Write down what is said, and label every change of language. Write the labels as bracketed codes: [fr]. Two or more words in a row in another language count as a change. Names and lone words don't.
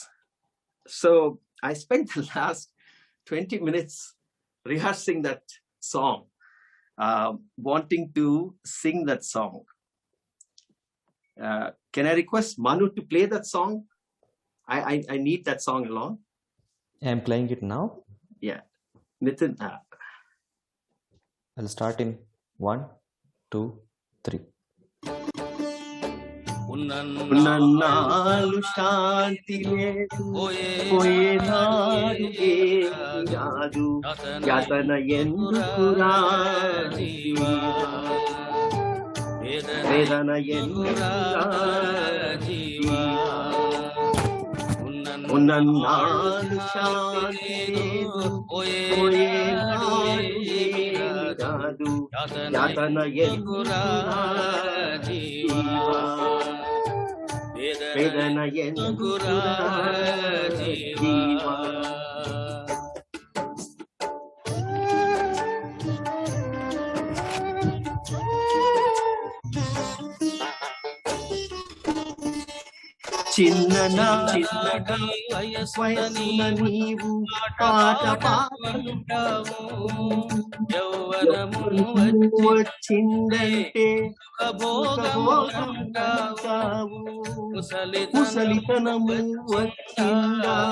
[en] So I spent the last 20 minutes rehearsing that song, wanting to sing that song. Can I request Manu to play that song? I need that song along. I'm playing it now. Yeah. Nitin. I'll start in 1, 2, 3. [te] ఉన్నన్నాళ్ళు శాంతి లేదు పోయేనాడు అదు యాతన ఎందుకురా జీవా వేదన ఎందుకురా జీవా ఉన్నన్నాళ్ళు శాంతి లేదు పోయేనాడు యాతన ఎందుకురా జీవా వేదన ఎందుకురా జీవా. చిన్ననా వయసున నీవు పాట పాడుతావు యౌవనము వచ్చిందంటే భోగముంటావు ముసలితనము వచ్చిందా